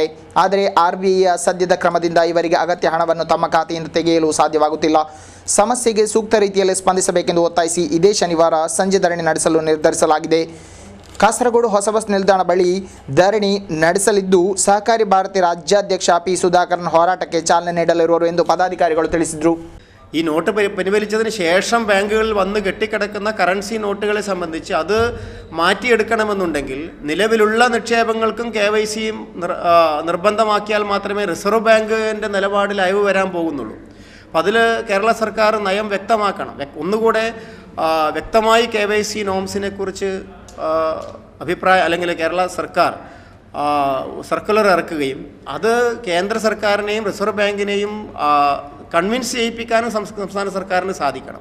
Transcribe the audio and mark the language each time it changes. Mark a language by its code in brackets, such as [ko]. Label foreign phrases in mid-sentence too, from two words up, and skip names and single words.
[kn] ಆದರೆ RBIಯ ಸದ್ಯದ ಕ್ರಮದಿಂದ ಇವರಿಗೆ ಅಗತ್ಯ ಹಣವನ್ನು ತಮ್ಮ ಖಾತೆಯಿಂದ ತೆಗೆಯಲು ಸಾಧ್ಯವಾಗುತ್ತಿಲ್ಲ. ಸಮಸ್ಯೆಗೆ ಸೂಕ್ತ ರೀತಿಯಲ್ಲಿ ಸ್ಪಂದಿಸಬೇಕೆಂದು ಒತ್ತಾಯಿಸಿ ಇದೇ ಶನಿವಾರ ಸಂಜೆ ಧರಣಿ ನಡೆಸಲು ನಿರ್ಧರಿಸಲಾಗಿದೆ. ಕಾಸರಗೋಡು ಹೊಸ ಬಸ್ ನಿಲ್ದಾಣ ಬಳಿ ಧರಣಿ ನಡೆಸಲಿದ್ದು, ಸಹಕಾರಿ ಭಾರತಿ ರಾಜ್ಯಾಧ್ಯಕ್ಷ P. സുധാകരൻ ಹೋರಾಟಕ್ಕೆ ಚಾಲನೆ ನೀಡಲಿರುವರು ಎಂದು ಪದಾಧಿಕಾರಿಗಳು ತಿಳಿಸಿದರು. [ml] ഈ നോട്ട് പിൻവലിച്ചതിന് ശേഷം ബാങ്കുകളിൽ വന്ന് കെട്ടിക്കിടക്കുന്ന കറൻസി നോട്ടുകളെ സംബന്ധിച്ച് അത് മാറ്റിയെടുക്കണമെന്നുണ്ടെങ്കിൽ നിലവിലുള്ള നിക്ഷേപങ്ങൾക്കും KYCയും നിർബന്ധമാക്കിയാൽ മാത്രമേ റിസർവ് ബാങ്കിൻ്റെ നിലപാടിൽ അയവ് വരാൻ പോകുന്നുള്ളൂ. അപ്പോൾ അതിൽ കേരള സർക്കാർ നയം വ്യക്തമാക്കണം. ഒന്നുകൂടെ വ്യക്തമായി KYC നോംസിനെ കുറിച്ച് അഭിപ്രായം അല്ലെങ്കിൽ കേരള സർക്കാർ സർക്കുലർ ഇറക്കുകയും അത് കേന്ദ്ര സർക്കാരിനെയും റിസർവ് ബാങ്കിനെയും കൺവിൻസ് ചെയ്യിപ്പിക്കാനും സംസ്ഥാന സർക്കാരിന് സാധിക്കണം.